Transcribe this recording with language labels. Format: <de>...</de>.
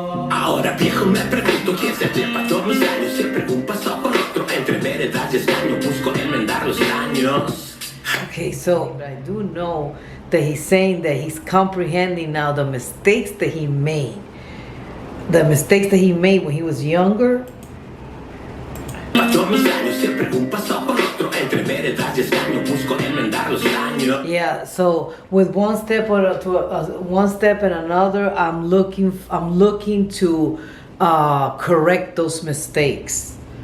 <es>Ahora viejo me pregunto quién se trepa todos los años. Siempre un paso por otro. Entre veredas y extraño busco enmendar los daños.</es> <en>okay, so I do know that he's saying that he's comprehending now the mistakes that he made. The mistakes that he made when he was younger.</en> <es>Todos los años siempre un paso por otro. Entre veredas y extraño busco enmendar los daños.</es> <en>Yeah, so with one step one step and another, I'm looking to correct those mistakes.</en>